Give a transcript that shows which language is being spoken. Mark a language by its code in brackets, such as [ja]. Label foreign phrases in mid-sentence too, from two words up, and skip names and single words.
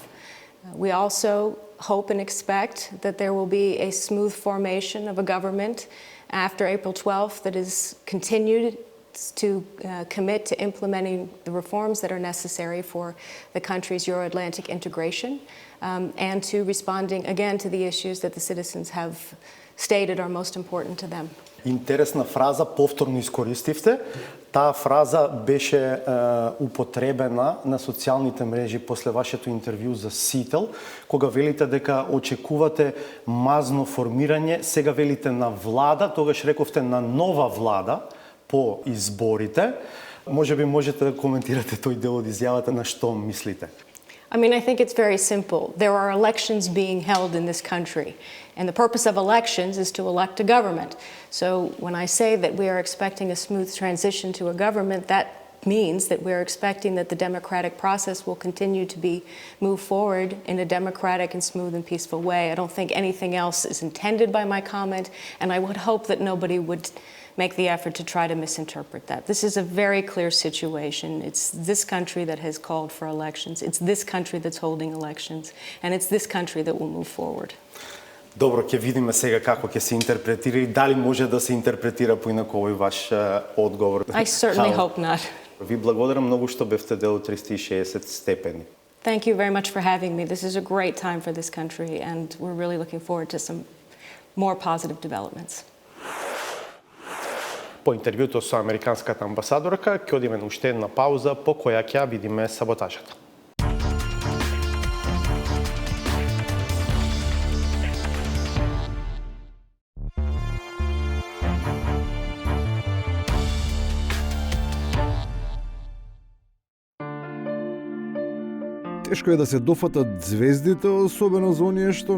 [en] We also hope and expect that there will be a smooth formation of a government after April 12th that is continued to commit to implementing the reforms that are necessary for the country's Euro-Atlantic integration and to responding again to the issues that the citizens have stated are most important to them. [mk] Интересна фраза, повторно искористивте. Таа фраза беше употребена на социјалните мрежи после вашето интервју за Сител, кога велите дека очекувате мазно формирање, сега велите на влада, тогаш рековте на нова влада по изборите. Може би можете да коментирате тој дел од изјавата, на што мислите? [en] I mean, I think it's very simple. There are elections being held in this country, and the purpose of elections is to elect a government. So when I say that we are expecting a smooth transition to a government, that means that we're expecting that the democratic process will continue to be moved forward in a democratic and smooth and peaceful way. I don't think anything else is intended by my comment, and I would hope that nobody would make the effort to try to misinterpret that. This is a very clear situation. It's this country that has called for elections. It's this country that's holding elections. And it's this country that will move forward. [mk] Добро, ќе видиме сега како ќе се интерпретира и дали може да се интерпретира поинако овој ваш одговор. [en] I certainly hope not. [mk] Ви благодарам многу што бевте дел од 360 степени. [en] Thank you very much for having me. This is a great time for this country and we're really looking forward to some more positive developments. [mk] По интервјуто со американската амбасадорка, ќе одиме на уште една пауза по која ќе видиме саботажата. Тешко е да се дофатат звездите, особено за оние што